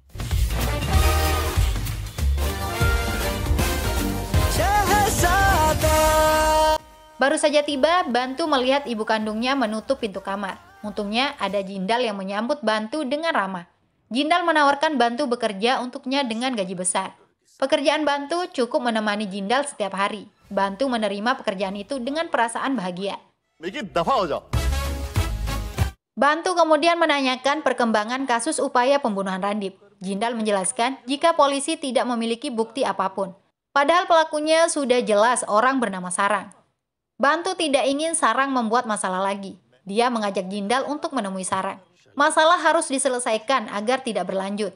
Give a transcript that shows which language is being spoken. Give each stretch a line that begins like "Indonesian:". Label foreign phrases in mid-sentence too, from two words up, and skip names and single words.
Indonesian: Baru saja tiba, Bantu melihat ibu kandungnya menutup pintu kamar. Untungnya ada Jindal yang menyambut Bantu dengan ramah. Jindal menawarkan Bantu bekerja untuknya dengan gaji besar. Pekerjaan Bantu cukup menemani Jindal setiap hari. Bantu menerima pekerjaan itu dengan perasaan bahagia.
Hindi: लेकिन दफा हो जाओ
Indonesian: Bantu kemudian menanyakan perkembangan kasus upaya pembunuhan Randip. Jindal menjelaskan jika polisi tidak memiliki bukti apapun. Padahal pelakunya sudah jelas orang bernama Sarang. Bantu tidak ingin Sarang membuat masalah lagi. Dia mengajak Jindal untuk menemui Sarang. Masalah harus diselesaikan agar tidak berlanjut.